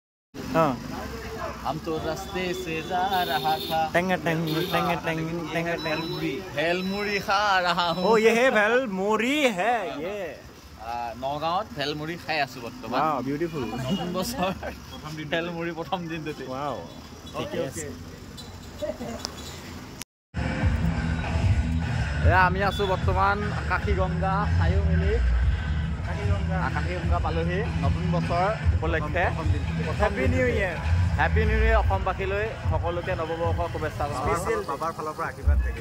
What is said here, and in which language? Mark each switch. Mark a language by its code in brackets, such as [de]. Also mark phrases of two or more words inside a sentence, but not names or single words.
[hi] हाँ हम तो रास्ते से जा रहा था टेंग टेंग टेंग टेंग टेंग टेंग भेलमुड़ी खा रहा हूँ ओ ये है भेलमुड़ी है ये [as] নগাঁৱত ভেলমুড়ি খাই আছো বৰ্তমান [en] wow beautiful [as] নতুন বছৰ প্ৰথম দিন ভেলমুড়ি প্ৰথম দিনতে [hi] वाओ ठीक है [as] আমি আছো বৰ্তমান আকাশী গংগা চায়ো মিলি আকাশী গংগা পালোহি নতুন বছৰ উপলক্ষে [en] Happy New Year Happy New Year [as] অসমবাসীলৈ সকলোকে নৱবৰ্ষৰ শুভেচ্ছা स्पेशल বাবার ফালৰ পৰা আশীৰ্বাদ থাকে